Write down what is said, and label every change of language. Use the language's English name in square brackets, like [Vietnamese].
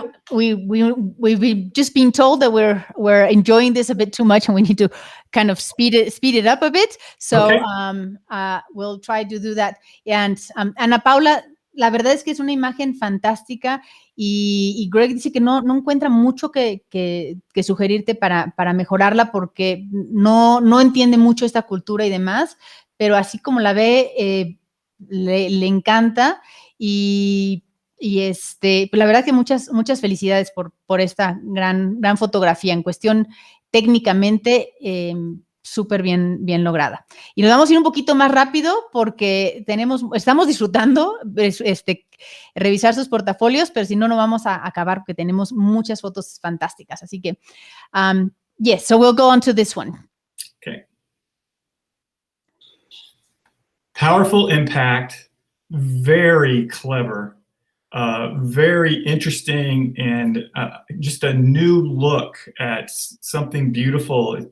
[English] We've just been told that we're enjoying this a bit too much, and we need to kind of speed it up a bit. So okay. We'll try to do that. [Spanish] And Ana Paula, la verdad es que es una imagen fantástica, y Greg dice que no encuentra mucho que sugerirte para mejorarla, porque no entiende mucho esta cultura y demás, pero así como la ve, le encanta, y la verdad que muchas felicidades por esta gran fotografía. En cuestión técnicamente, súper bien lograda. Y nos vamos a ir un poquito más rápido porque estamos disfrutando revisar sus portafolios, pero si no vamos a acabar porque tenemos muchas fotos fantásticas. Así que, [English] yes, so we'll go on to this one. Okay. Powerful impact, very clever, very interesting, and just a new look at something beautiful.